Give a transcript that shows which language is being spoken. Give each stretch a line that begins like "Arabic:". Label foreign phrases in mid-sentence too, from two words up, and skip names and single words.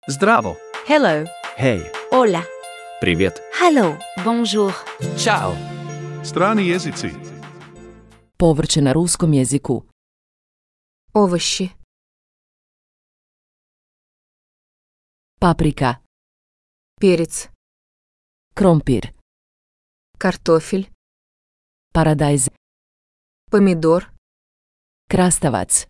Serbian: Zdravo.
English: Hello.
Serbian: Hej.
Spanish: Hola.
Russian: Привет.
English: Hello. Bonjour.
Serbian: Ćao. Strani jezici. Povrće na ruskom jeziku.
Russian: Овощи.
Serbian: Paprika,
Russian: Перец.
Serbian: krompir,
Russian: Картофель.
Serbian: paradajz,
Russian: Помидор.
Serbian: krastavac,